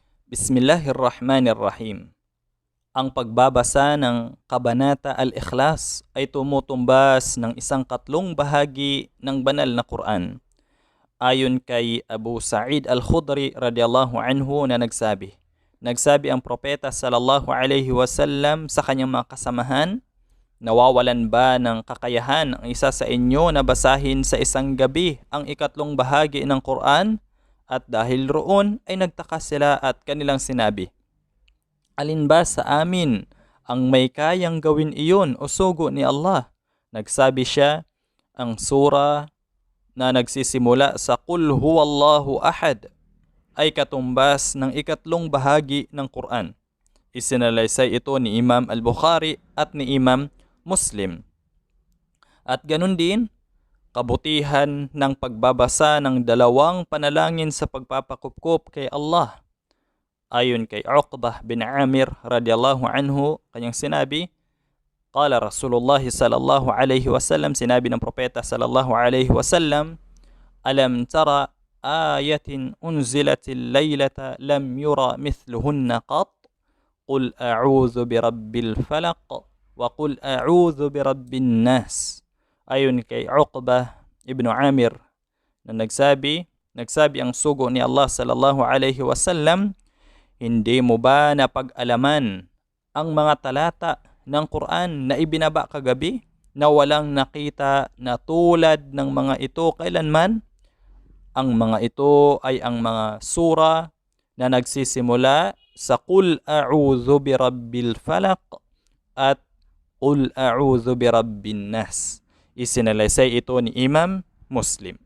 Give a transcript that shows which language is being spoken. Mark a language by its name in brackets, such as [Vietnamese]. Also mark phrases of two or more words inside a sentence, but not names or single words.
[Filipino] Bismillahirrahmanirrahim. Ang pagbabasa ng Kabanata Al-Ikhlas ay tumutumbas ng isang katlong bahagi ng banal na Quran. Ayon kay Abu Sa'id Al-Khudri [Arabic] رضي الله عنه [Filipino] na nagsabi ang propeta [Arabic] صلى الله عليه وسلم [Filipino] sa kanyang mga kasamahan, nawawalan ba ng kakayahan ang isa sa inyo na basahin sa isang gabi ang ikatlong bahagi ng Quran? At dahil roon ay nagtaka sila at kanilang sinabi, alin ba sa amin ang may kayang gawin iyon o sugo ni Allah? Nagsabi siya, ang sura na nagsisimula sa [Arabic] قل هو الله أحد [Filipino] ay katumbas ng ikatlong bahagi ng Quran. Isinalaysay ito ni Imam Al-Bukhari at ni Imam Muslim. At ganun din, kabutihan ng pagbabasa ng dalawang panalangin sa pagpapakupkup kay Allah. Ayon kay Uqbah bin Amir [Arabic] رضي الله عنه, [Filipino] kanyang sinabi, [Arabic] قال رسول الله صلى الله عليه وسلم, [Filipino] sinabi ng propeta [Arabic] صلى الله عليه وسلم، ألم تر آيات أنزلت الليلة لم ير مثلهن قط، قل أعوذ برب الفلق، وقل أعوذ برب الناس. [Filipino] Ayon kay Uqbah ibn Amir na nagsabi ang sugo ni Allah [Arabic] صلى الله عليه وسلم, [Filipino] hindi mo ba napag-alaman ang mga talata ng Quran na ibinaba kagabi na walang nakita na tulad ng mga ito kailanman? Ang mga ito ay ang mga sura na nagsisimula sa [Arabic] قل أعوذ برب الفلق [Filipino] at [Arabic] قل أعوذ برب الناس. [Filipino] Isinalaysay ito ni Imam Muslim.